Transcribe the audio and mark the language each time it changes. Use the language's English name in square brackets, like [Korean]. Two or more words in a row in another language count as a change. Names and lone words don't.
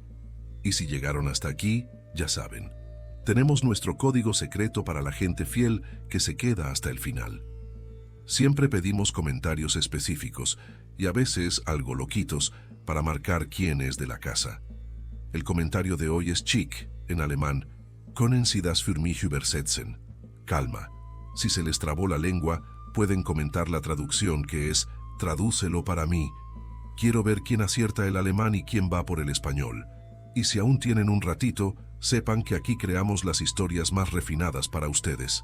[Spanish] Y si llegaron hasta aquí, ya saben, tenemos nuestro código secreto para la gente fiel que se queda hasta el final. Siempre pedimos comentarios específicos, y a veces algo loquitos, para marcar quién es de la casa. El comentario de hoy es chic, en alemán, [German] Können Sie das für mich übersetzen? [Spanish] Calma. Si se les trabó la lengua, pueden comentar la traducción, que es tradúcelo para mí. Quiero ver quién acierta el alemán y quién va por el español. Y si aún tienen un ratito, sepan que aquí creamos las historias más refinadas para ustedes.